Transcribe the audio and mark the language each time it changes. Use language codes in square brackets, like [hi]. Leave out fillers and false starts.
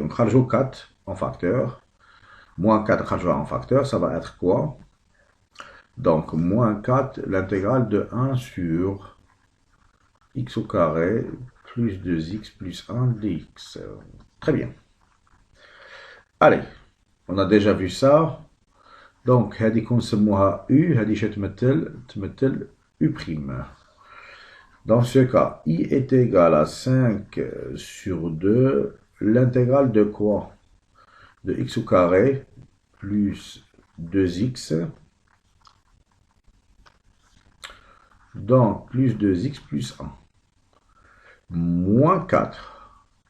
[fr] On rajoute 4 en facteur. Moins 4 rajoute en facteur, ça va être quoi? Donc, moins 4, l'intégrale de 1 sur x au carré plus 2x plus 1 dx. Très bien. Allez, on a déjà vu ça. Donc, [ar] هذه كنسموها U, هذه تمثل U'. [fr] Dans ce cas, I est égal à 5 sur 2, l'intégrale de quoi? De x au carré plus 2x, donc plus 2x plus 1, moins 4.